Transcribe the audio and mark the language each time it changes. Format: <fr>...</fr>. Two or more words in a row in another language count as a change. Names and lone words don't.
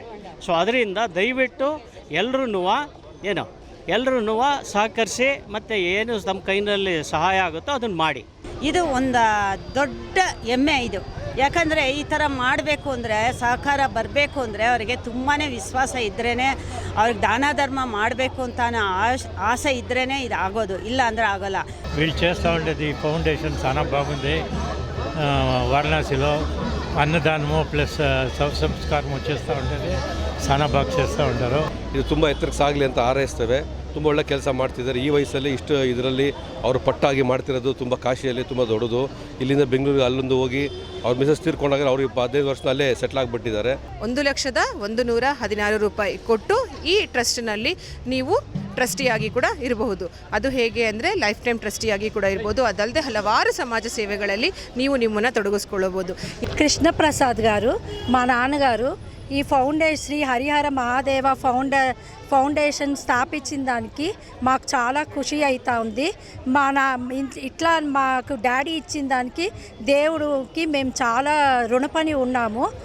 <kn>ಸೊ ಅದರಿಂದ ದಯವಿಟ್ಟು ಎಲ್ಲರೂ ಸಹಕರಿಸಿ ಮತ್ತು ಏನು ನಮ್ಮ ಕೈನಲ್ಲಿ ಸಹಾಯ ಆಗುತ್ತೋ ಅದನ್ನು ಮಾಡಿ. ಇದು ಒಂದು ದೊಡ್ಡ ಹೆಮ್ಮೆ ಇದು. ಯಾಕಂದರೆ ಈ ಥರ ಮಾಡಬೇಕು ಅಂದರೆ, ಸಹಕಾರ ಬರಬೇಕು ಅಂದರೆ ಅವರಿಗೆ ತುಂಬಾ ವಿಶ್ವಾಸ ಇದ್ರೇ, ಅವ್ರಿಗೆ ದಾನ ధర్మ ಮಾಡಬೇಕು ಅಂತ ಆಸೆ ಇದ್ರೆ ಇದು ಆಗೋದು, ಇಲ್ಲ ಅಂದರೆ ఆగోలా.</kn> <te>వీళ్ళు చేస్తూ ఉండేది ఫౌండేషన్ చాలా బాగుంది. వారణాసిలో అన్నదానము ప్లస్ శవ సంస్కారము చేస్తూ ఉండేది చాలా బాగా చేస్తూ ఉంటారు.</te> <kn>ಇದು ತುಂಬ ಎತ್ತರಕ್ಕೆ ಸಾಗಲಿ ಅಂತ ಹಾರೈಸ್ತೇವೆ. ತುಂಬ ಒಳ್ಳೆ ಕೆಲಸ ಮಾಡ್ತಿದ್ದಾರೆ. ಈ ವಯಸ್ಸಲ್ಲಿ ಇಷ್ಟು ಇದರಲ್ಲಿ ಅವರು ಪಟ್ಟಾಗಿ ಮಾಡ್ತಿರೋದು ತುಂಬ ಕಾಶಿಯಲ್ಲಿ ತುಂಬ ದೊಡ್ಡದು. ಇಲ್ಲಿಂದ ಬೆಂಗಳೂರಿಗೆ ಅಲ್ಲೊಂದು ಹೋಗಿ ಅವ್ರ ಮಿಸಸ್ ತೀರ್ಕೊಂಡಾಗ ಅವರು 15 ವರ್ಷದಲ್ಲೇ ಸೆಟ್ಲ್ ಆಗಿಬಿಟ್ಟಿದ್ದಾರೆ. 1,116 ರೂಪಾಯಿ ಕೊಟ್ಟು ಈ ಟ್ರಸ್ಟ್ನಲ್ಲಿ ನೀವು ಟ್ರಸ್ಟಿಯಾಗಿ ಕೂಡ ಇರಬಹುದು. ಅದು ಹೇಗೆ ಅಂದರೆ</kn> <en>life time</en> <kn>ಟ್ರಸ್ಟಿಯಾಗಿ ಕೂಡ ಇರ್ಬೋದು. ಅದಲ್ಲದೆ ಹಲವಾರು ಸಮಾಜ సేవಗಳಲ್ಲಿ ನೀವು ನಿಮ್ಮನ್ನು ತೊಡಗಿಸ್ಕೊಳ್ಳಬಹುದು.</kn> <te>కృష్ణ ప్రసాద్ గారు మా నాన్నగారు ఈ శ్రీ హరిహర మహాదేవ ఫౌండేషన్ స్థాపించిన దానికి మాకు చాలా ఖుషి అవుతా ఉంది. ఇట్లా మాకు డాడీ ఇచ్చిన దానికి దేవుడికి మేము చాలా రుణపడి ఉన్నాము.</te>